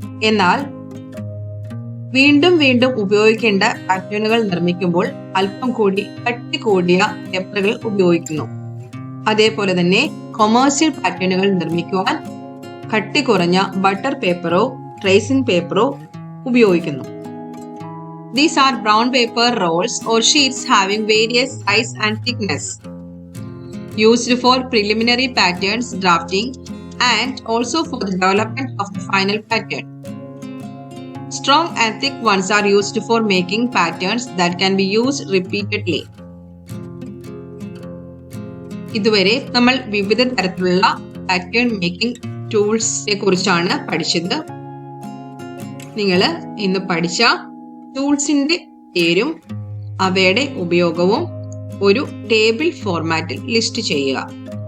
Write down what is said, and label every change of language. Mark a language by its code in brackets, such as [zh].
[ml] എന്നാൽ വീണ്ടും വീണ്ടും ഉപയോഗിക്കേണ്ട പാറ്റേണുകൾ നിർമ്മിക്കുമ്പോൾ അല്പം കൂടി കട്ടി കൂടിയ പേപ്പറുകൾ ഉപയോഗിക്കുന്നു. അതേപോലെ തന്നെ കൊമേഴ്സ്യൽ പാറ്റേണുകൾ നിർമ്മിക്കുവാൻ കട്ടി കുറഞ്ഞ ബട്ടർ പേപ്പറോ ട്രേസിംഗ് പേപ്പറോ ഉപയോഗിക്കുന്നു. [en] These are brown paper rolls or sheets having various size and thickness, used for preliminary patterns drafting and also for the development of the final pattern. Strong and thick ones are used for making patterns that can be used repeatedly. [ml] ഇതുവരെ നമ്മൾ വിവിധ തരത്തിലുള്ള pattern making ടൂൾസിനെ കുറിച്ചാണ് പഠിച്ചത്. നിങ്ങൾ ഇന്ന് പഠിച്ച ടൂൾസിന്റെ പേരും അവയുടെ ഉപയോഗവും ഒരു ടേബിൾ ഫോർമാറ്റിൽ ലിസ്റ്റ് ചെയ്യുക.